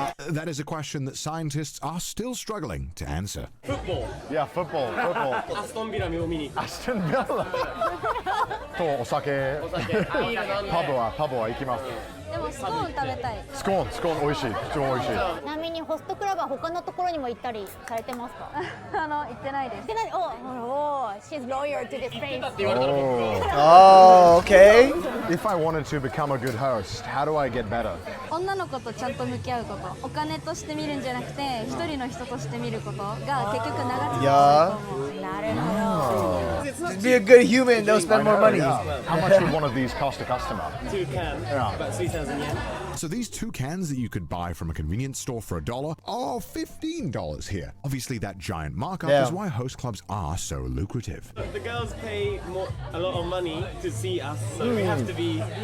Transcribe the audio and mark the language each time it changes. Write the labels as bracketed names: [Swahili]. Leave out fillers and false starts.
[English] That is a question that scientists are still struggling to answer. [Japanese] フットボール [English] Yeah, football. [Japanese] アストンビラを見に行くアストンビラとお酒。パブは行きます。でもスコーン食べたいスコーン美味しい。超美味しい。ちなみにホストクラブは他のところにも行ったりされてますか？行ってないですでなお、 [English] she's loyal to this place. Oh, okay. If I wanted to become a good host, how do I get better? [Japanese] 女の子とちゃんと向き合うことお金として見るんじゃなくて一人の人として見ることが結局長続きすると思うなるほど。 [English] Just be a good human. They'll spend more money. Yeah. How much would one of these cost a customer? 2 cans about 3,000 yen So these 2 cans that you could buy from a convenience store for $1 are $15 here. Obviously, that giant markup Yeah. is why host clubs are so lucrative. the girls pay a lot of money to see us so we have to be